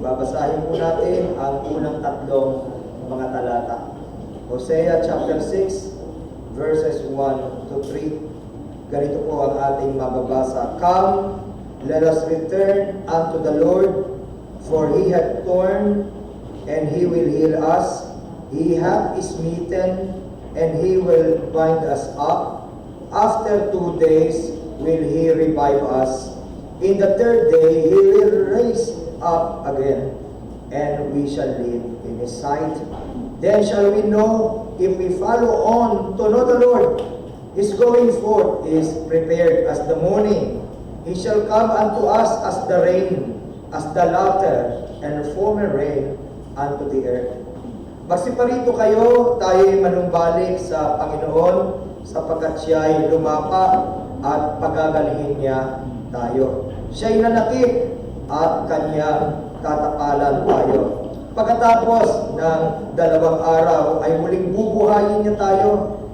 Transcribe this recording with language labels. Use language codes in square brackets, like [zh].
[tl] Babasahin po natin ang unang 3 mga talata. [en] Hosea chapter 6, verses 1 to 3. [tl] Ganito po ang ating mababasa. [en] Come, let us return unto the Lord, for He hath torn, and He will heal us. He hath smitten, and He will bind us up. After 2 days will He revive us. In the 3rd day He will raise up again, and we shall live in His sight. Then shall we know, if we follow on to know the Lord. His going forth is prepared as the morning. He shall come unto us as the rain, as the latter and former rain unto the earth. [tl] Magsiparito kayo, tayo'y manumbalik sa Panginoon, sapagkat siya'y lumapa at pagagalihin niya tayo. Siya'y nanakit at kanyang tatapalan tayo. Pagkatapos ng 2 araw ay muling bubuhayin niya tayo.